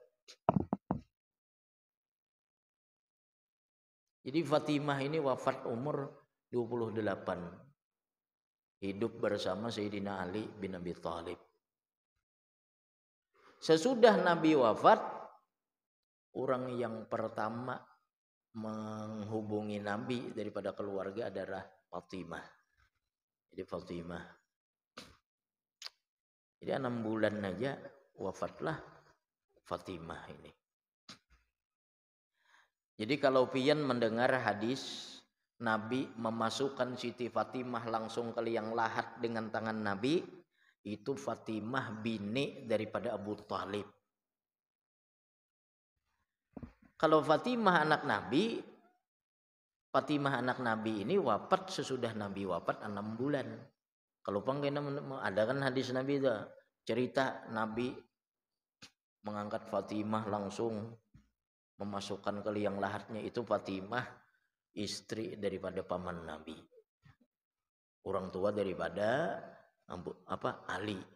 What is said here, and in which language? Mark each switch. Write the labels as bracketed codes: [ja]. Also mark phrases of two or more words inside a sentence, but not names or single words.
[id] Jadi Fatimah ini wafat umur 28. Hidup bersama Sayyidina Ali bin Abi Thalib. Sesudah Nabi wafat, orang yang pertama menghubungi Nabi daripada keluarga adalah Fatimah. Jadi Fatimah. Jadi 6 bulan aja wafatlah Fatimah ini. Jadi kalau pian mendengar hadis Nabi memasukkan Siti Fatimah langsung ke liang lahat dengan tangan Nabi, itu Fatimah bini daripada Abu Thalib. Kalau Fatimah anak Nabi ini wafat sesudah Nabi wafat 6 bulan. Kalau panggil ada kan hadis Nabi itu cerita Nabi mengangkat Fatimah langsung memasukkan ke liang lahatnya, itu Fatimah istri daripada paman Nabi, orang tua daripada Ali.